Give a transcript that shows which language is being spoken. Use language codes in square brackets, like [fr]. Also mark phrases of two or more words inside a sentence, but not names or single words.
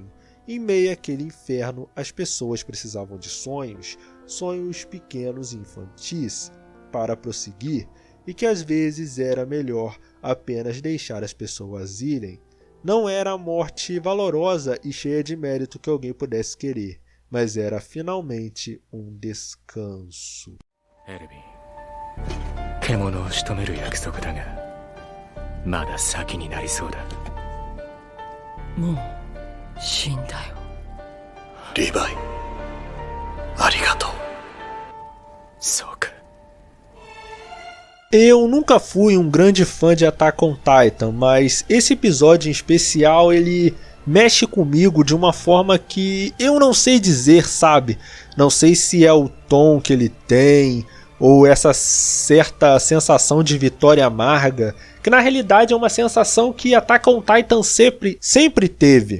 [pt] Em meio àquele inferno, as pessoas precisavam de sonhos, sonhos pequenos e infantis, para prosseguir, e que às vezes era melhor apenas deixar as pessoas irem. Não era a morte valorosa e cheia de mérito que alguém pudesse querer, mas era finalmente um descanso. Erwin, [ja] 獣を仕留める約束だが、まだ先になりそうだ。もう死んだよ。リヴァイ、ありがとう。そうか。 [pt] Eu nunca fui um grande fã de Attack on Titan, mas esse episódio em especial ele mexe comigo de uma forma que eu não sei dizer, sabe? Não sei se é o tom que ele tem ou essa certa sensação de vitória amarga, que na realidade é uma sensação que Attack on Titan sempre teve.